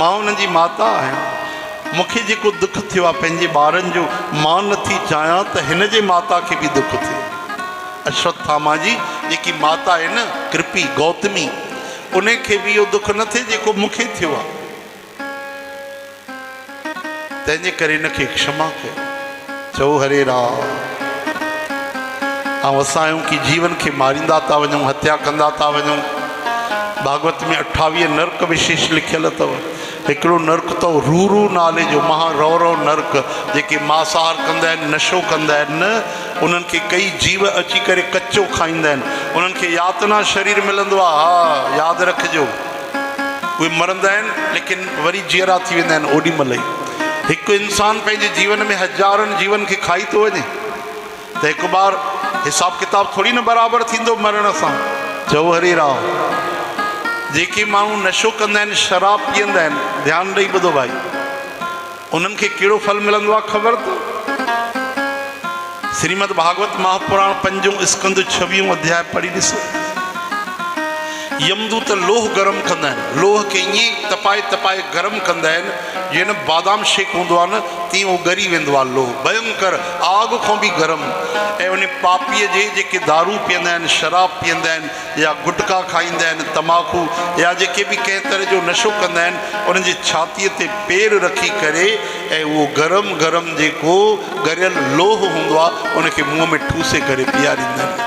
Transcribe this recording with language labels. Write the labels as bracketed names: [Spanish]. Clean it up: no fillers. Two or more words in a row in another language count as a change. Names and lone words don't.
[Sindhi] मां उन्हनि जी माता आहियां। मूंखे जेको दुख थियो आहे पंहिंजे ॿारनि जो, मां नथी चाहियां त हिन जे माता खे बि दुख थिए। अश्वत्थामा जी जेकी माता आहे न कृपी गौतमी, उनखे बि इहो दुख न थिए जेको मूंखे थियो आहे। तंहिंजे करे हिनखे क्षमा कयो। चओ हरे राम। ऐं असां आहियूं की जीवन खे मारींदा था वञूं, हत्या कंदा था वञूं। भागवत में 28 नर्क विशेष लिखियल अथव। हिकिड़ो नर्क अथव रूरू नाले जो, महारौरव नर्क। जेके मांसाहार कंदा आहिनि, नशो कंदा आहिनि न, उन्हनि खे कई जीव अची करे कचो खाईंदा आहिनि। उन्हनि खे यातना शरीर मिलंदो आहे। हा यादि रखिजो, उहे मरंदा आहिनि लेकिन वरी जीअरा थी वेंदा आहिनि ओॾीमहिल ई। हिकु इंसानु पंहिंजे जीवन में हज़ारनि जीवन खे खाई थो वञे त हिकु बार हिसाब किताब थोरी न बराबरि थींदो मरण सां। चओ हरे राम। जेके माण्हू नशो कंदा आहिनि, शराब पीअंदा आहिनि, ध्यानु ॾेई ॿुधो भाई, उन्हनि खे कहिड़ो फल मिलंदो आहे ख़बर अथव? श्रीमद भागवत महापुराण 5 स्कंद 26 अध्याय पढ़ी ॾिसो। यमदूत लोह गरम कंदा आहिनि। लोह खे ईअं तपाए तपाए गरम कंदा आहिनि जीअं न बादाम शेक हूंदो आहे न, तीअं उहो ॻरी वेंदो आहे लोह, भयंकर आग खां बि गरम। ऐं उन पापीअ जे जेके दारू पीअंदा आहिनि, शराब पीअंदा आहिनि या गुटका खाईंदा आहिनि, तमाकू या जेके बि कंहिं तरह जो नशो कंदा आहिनि, उन्हनि जी छातीअ ते पेर रखी करे ऐं उहो गरम गरम जेको ॻरियल लोह हूंदो आहे उनखे मुंहं में ठूसे करे पीआरींदा आहिनि।